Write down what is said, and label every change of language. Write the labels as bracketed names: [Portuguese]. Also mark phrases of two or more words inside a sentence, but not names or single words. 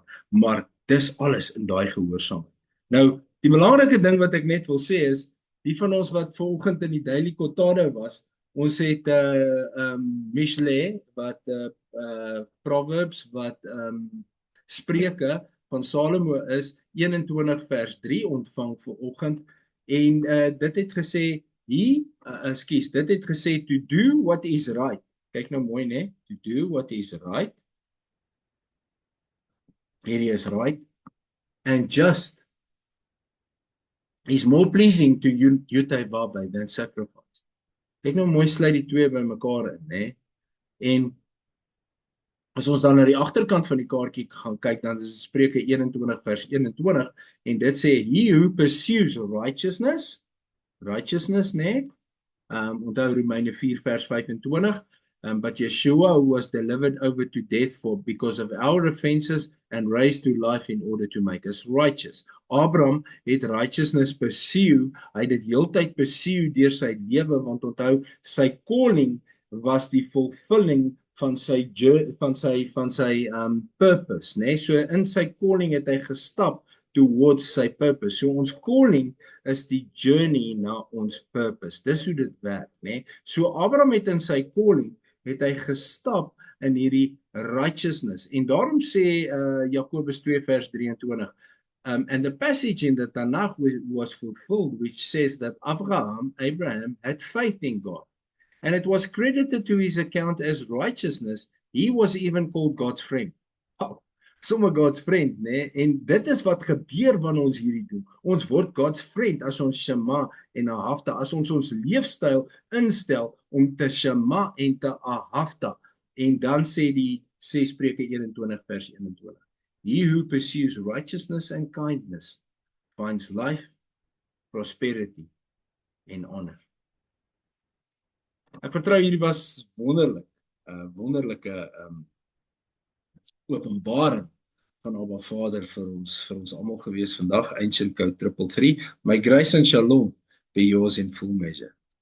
[Afrikaans] Maar dis alles in daai gehoorsaamheid. Nou, die belangrike ding wat ek net wil sê is, die van ons wat vanoggend in die Daily Kotado was, ons het Mishle, wat Proverbs, wat Spreuke van Salomo is, 21 vers 3 ontvang vanoggend, en dit het gesê, dit het gesê, [English] to do what is right. [Afrikaans] Kyk nou mooi, né? [English] To do what is right. [Afrikaans] Hierdie is [English] right. And just is more pleasing to Yutaivabai than sacrifice. [Afrikaans] Kyk nou mooi, sluit die twee by mekaar in, né? En as ons dan na die agterkant van die kaartjie gaan kyk, dan is dit Spreuke 21 vers 21, en dit sê, [English] he who pursues righteousness, [Afrikaans] né? Onthou Romeine 4 vers 25, [English] but Yeshua, who was delivered over to death because of our offenses and raised to life in order to make us righteous. [Afrikaans] Abraham het righteousness pursue, hy het dit heeltyd pursue deur sy lewe, want onthou, sy calling was die fulfilling van sy purpose, né? So in sy calling het hy gestap towards sy purpose. So ons calling is die journey na ons purpose. Dis hoe dit werk, né? So Abraham het in sy calling het hy gestap in hierdie righteousness. En daarom sê Jakobus 2 vers 23, [English] and the passage in the Tanakh was fulfilled, which says that Abraham had faith in God, and it was credited to his account as righteousness. He was even called God's friend. Oh, sommer God's friend, [Afrikaans] né? En dit is wat gebeur wanneer ons hierdie doen. Ons word [English] God's friend [Afrikaans] as ons shema en ahafta, as ons leefstyl instel om te shema en te ahafta. En dan sê Spreuke 21 vers 21. [English] He who pursues righteousness and kindness finds life, prosperity and honor. [Afrikaans] Ek vertrou hierdie was wonderlike openbaring van Abba Vader vir ons almal gewees vandag. [English] Ancient Code 333. My grace and shalom be yours in full measure.